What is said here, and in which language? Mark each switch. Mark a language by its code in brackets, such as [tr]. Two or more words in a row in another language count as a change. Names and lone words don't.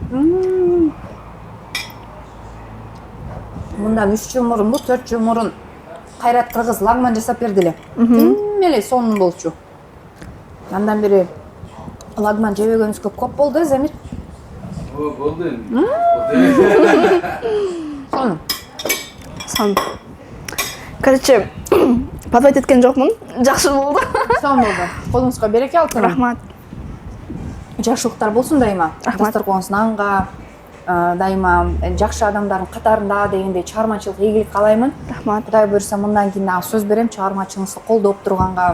[ky] Мындан 3 жыл мурунбу, 4 жыл мурун Кайрат кыргыз лагман жасап берди эле. Тим эле сонун болчу. Андан бери лагман жебегенибизге көп болду, Замир. О, [kk] болды енді. [ky] Сон. Короче, подводить эткен жокмун. Жакшы болду. Сон болду. Колуңузга береке алсын. Рахмат. Жакшылыктар болсун дайыма. Рахмат. Дасторкон нанга дайыма жакшы адамдардын катарында дегендей чыгармачылык ийгилик каалаймын. Рахмат. Кудай буйруса мындан кийин дагы сөз берем, чыгармачылыгыңызды колдоп турганга.